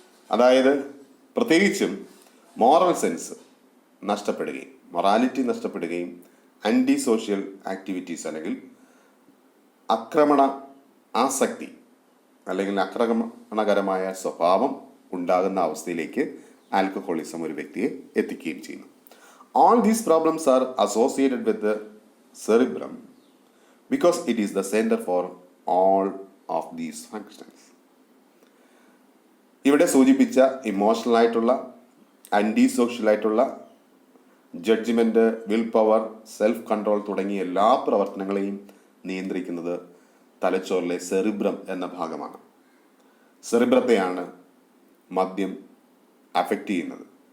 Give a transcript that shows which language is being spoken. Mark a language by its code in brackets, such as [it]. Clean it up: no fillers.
[ml] അതായത് പ്രത്യേകിച്ചും moral sense നഷ്ടപ്പെടുകയും മൊറാലിറ്റി നഷ്ടപ്പെടുകയും ആൻറ്റി സോഷ്യൽ ആക്ടിവിറ്റീസ് അല്ലെങ്കിൽ ആക്രമണ ആസക്തി അല്ലെങ്കിൽ ആക്രമണകരമായ സ്വഭാവം ഉണ്ടാകുന്ന അവസ്ഥയിലേക്ക് ആൽക്കഹോളിസം ഒരു വ്യക്തിയെ എത്തിക്കുകയും ചെയ്യുന്നു. [en] All these problems are associated with the cerebrum because it is the center for all of these functions. [ml] ഇവിടെ സൂചിപ്പിച്ച ഇമോഷണൽ ആയിട്ടുള്ള, ആൻറ്റി സോഷ്യൽ ആയിട്ടുള്ള, judgement, will power, self control തുടങ്ങിയ എല്ലാ പ്രവർത്തനങ്ങളെയും നിയന്ത്രിക്കുന്നത് തലച്ചോറിലെ സെറിബ്രം എന്ന ഭാഗമാണ്. സെറിബ്രത്തെയാണ് മദ്യം അഫക്റ്റ് ചെയ്യുന്നത്.